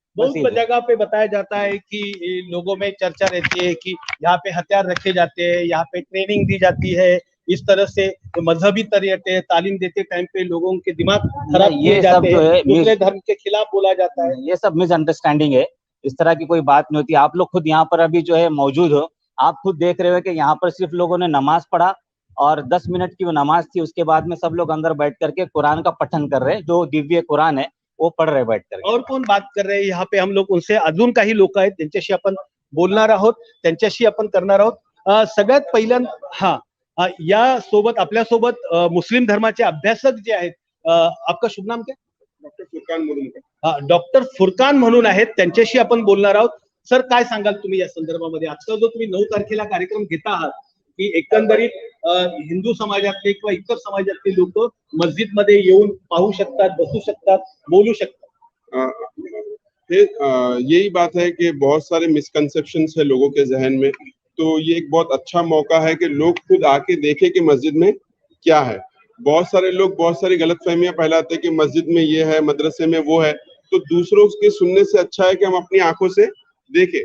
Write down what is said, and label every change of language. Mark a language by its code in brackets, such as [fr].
[hi] बहुत जगह पे बताया जाता है कि लोगों में चर्चा रहती है कि यहाँ पे हथियार रखे जाते हैं, यहाँ पे ट्रेनिंग दी जाती है, इस तरह से तो मजहबी तरीके तालीम देते टाइम पे लोगों के दिमाग खराब किए जाते हैं, दूसरे धर्म के खिलाफ बोला जाता है। ये सब मिसअंडरस्टैंडिंग है, इस तरह की कोई बात नहीं होती। आप लोग खुद यहाँ पर अभी जो है मौजूद हो, आप खुद देख रहे हो कि यहाँ पर सिर्फ लोगों ने नमाज पढ़ा और 10 मिनट की वो नमाज थी, उसके बाद में सब लोग अंदर बैठ करके कुरान का पठन कर रहे हैं, जो दिव्य कुरान है वो पढ़ रहे बैठ करके। और कोण बात कर रहे हैं यहाँ पे, हम लोग उनसे [mr] अजून काही लोक आहेत त्यांच्याशी आपण बोलणार आहोत, त्यांच्याशी आपण करणार आहोत। सगळ्यात पहिल्यांदा या सोबत आपल्या सोबत मुस्लिम धर्माचे अभ्यासक जे आहेत, [hi] आपका शुभ नाम क्या? [mr] डॉक्टर फुरकान म्हणून। डॉक्टर फुरकान म्हणून आहेत, त्यांच्याशी आपण बोलणार आहोत। सर, काय सांगाल तुम्ही या संदर्भामध्ये? आजचा जो तुम्ही 9 तारखेला कार्यक्रम घेता आहात की एकंदरीत हिंदू समाजातले किंवा इतर समाजातले लोक मस्जिद मध्ये येऊन पाहू शकतात, बसू शकतात, बोलू शकतात। [hi] यही बात है कि बहुत सारे मिसकंसेप्शंस है लोगों के जहन में, तो ये एक बहुत अच्छा मौका है कि लोग खुद आके देखें कि मस्जिद में क्या है। बहुत सारे लोग बहुत सारी गलतफहमियां फैलाते हैं कि मस्जिद में ये है, मदरसे में वो है, तो दूसरों के सुनने से अच्छा है कि हम अपनी आंखों से देखें।